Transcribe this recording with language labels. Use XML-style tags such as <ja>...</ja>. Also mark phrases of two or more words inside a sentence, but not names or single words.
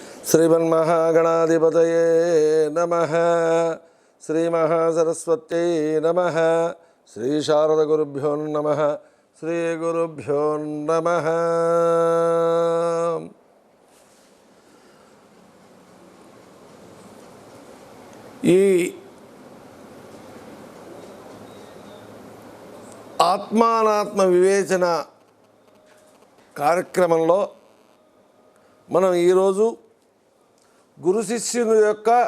<sa>श्रीमन्महागणाधिपतये नमः। श्रीमहासरस्वत्यै नमः। श्रीशारदगुरुभ्यो नमः। श्रीगुरुभ्यो नमः।</sa> <te>ఈ ఆత్మానాత్మ వివేచన కార్యక్రమంలో మనం ఈరోజు గురు శిష్యుని యొక్క</te>